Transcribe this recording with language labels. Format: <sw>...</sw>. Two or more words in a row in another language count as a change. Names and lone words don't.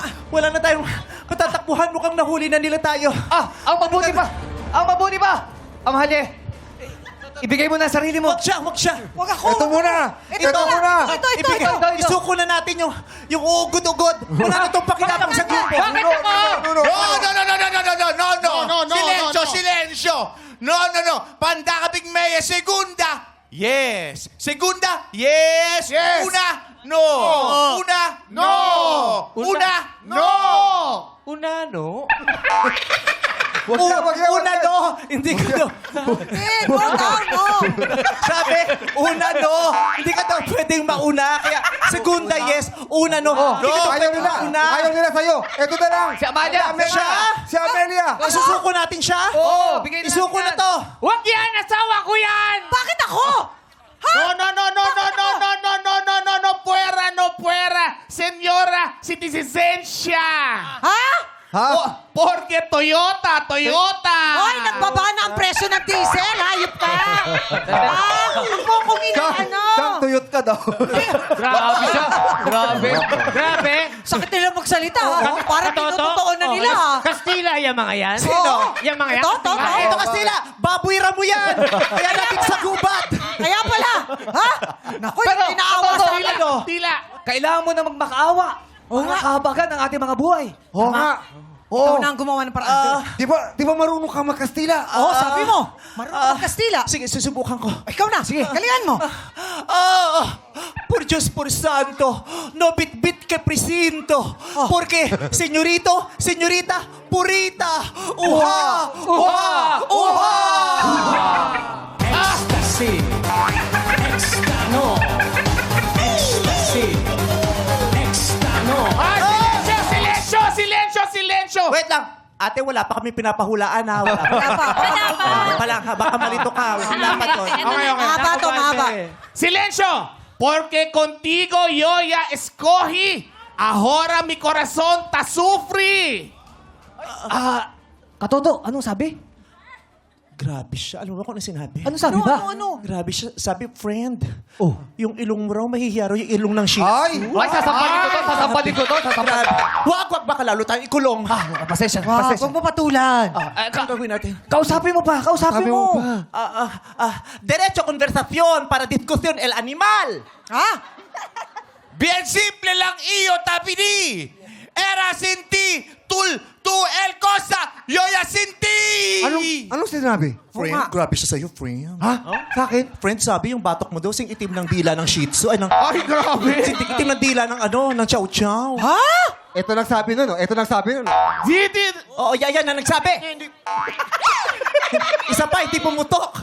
<tl>Wala na tayong matatakbuhan. Mukhang nahuli na nila tayo. Ang mabuti pa! Ang mahali! Ibigay mo na sarili mo! Huwag siya! Huwag ako! Ito muna! Ito muna! Ito! Isuko na natin yung ugod-ugod. Wala na itong pakinabang sa grupo. Bakit ako?</tl> <es>No. Silencio. No. Pandakabing Mea, segunda. Yes. Segunda. Yes. Una. No. Una. No. Una. No. Unano? Una, no.</es> <tl>Hindi ka no.</tl> <es>Sabi, una, no.</es> <tl>Hindi ka daw pwedeng mauna. Kaya,</tl> <es>segunda, yes. Una, no.</es> <tl>Hindi ka daw Ayaw pwedeng nila! mauna. Ayaw nila sa'yo! Ito na lang! Si Amalia! Siya? Si Amelia! Isusuko natin siya? Oo, bigay na Isuko natin na to. Huwag yan! Asawa ko yan! Bakit ako?</tl> <es>No puera, señora citizenship.</es> <tl>Ha? Ha?</tl> <es>Porque Toyota.</es> <tl>Hoy, nagbaba na ang presyo ng diesel. Hayop ka. Huwag mo akong inaano. Siyang tuyot ka daw. Grabe siya! Grabe! Sakit nila magsalita. Parang tinutotoo na nila. Kastila yung mga yan? Sino? Yung mga yan? Ito. Ito kasi sila, babuira mo yan. Kaya natin sa gubat. Kaya pala. Ha? Naku, inaawa sa akin. Tila. Kailangan mo na magmakaawa! Makakahabagan ang ating mga buhay! Oo nga. Ikaw na ang gumawa ng paraan. Di ba marunong ka magkastila? Oo, sabi mo. Marunong Kastila. Sige, susubukan ko. Ikaw na. Sige. Galingan mo.</tl> <es>Por Diyos, por Santo, no bit-bit que presinto. Porque, señorita, purita, uha! Silencio.</es> <tl>Wait lang. Ate, wala pa kami pinapahulaan ha. Wala pa lang ha. Baka malito ka. Wala pa to. Mahaba to, mahaba.</tl> <es>Silencio. Porque contigo yo ya escogí Ahora mi corazón ta sufri.</es> <tl>Katoto, anong sabi? Grabe siya. Alam mo kung ano sinabi? Ano sabi ba? Grabe siya. Sabi, friend. Oh. Yung ilong mo raw, mahihiya raw yung ilong ng shih tzu. Ay! Ay, sasampalin ko to, sasampalin ko to, sasampalin. Wag, baka lalo tayong ikulong. Pasensya, Wag, pasensya. huwag mo patulan. Ano gagawin natin? Kausapin mo pa, kausapin Sabi mo. mo pa.</tl> <es>Derecho conversación para discusión el animal.</es> <tl>Ha?</tl> <es>Bien simple</es> <tl>lang iyo, tapini.</tl> <es>Era sin ti, tú el cosa, yo ya sin ti.</es> <tl>Anong sinabi? Friend, grabe siya sa'yo, friend. Ha? Sa akin? Friend, sabi yung batok mo daw, sing itim ng dila ng shih tzu. Ay, Ay, grabe! sing itim ng dila ng ng chow chow. Ha? Ito nagsabi nun, oh. Ito nagsabi nun. Oo, yan na nagsabi. Isa pa, hindi pumutok.</tl>